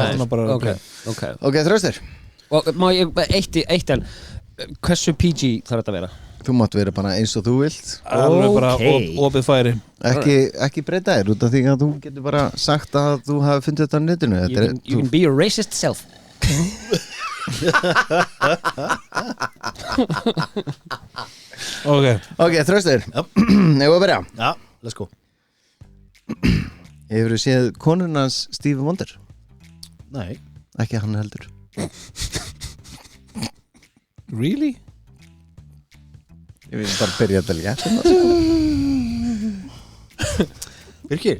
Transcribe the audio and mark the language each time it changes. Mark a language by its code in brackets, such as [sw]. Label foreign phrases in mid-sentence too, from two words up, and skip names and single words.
[is] hann á bara ok, Ok, Þröstur og má ég, eitt en hversu PG þarf þetta að vera? Þú mátt vera bara eins og þú vilt Alveg bara Ok. opið færi Ekki breyta þér út af því að þú getur bara sagt að þú hafi fundið þetta á netinu [en] You can be your racist self [is] Ok, Þröstur Ég var að byrja Já, [en] let's go. [is] Hefur þú séð konunans Stevie Wonder? Nei. Ekki hann heldur [en] Really? [is] Ég vil bara byrja að telja Birkir,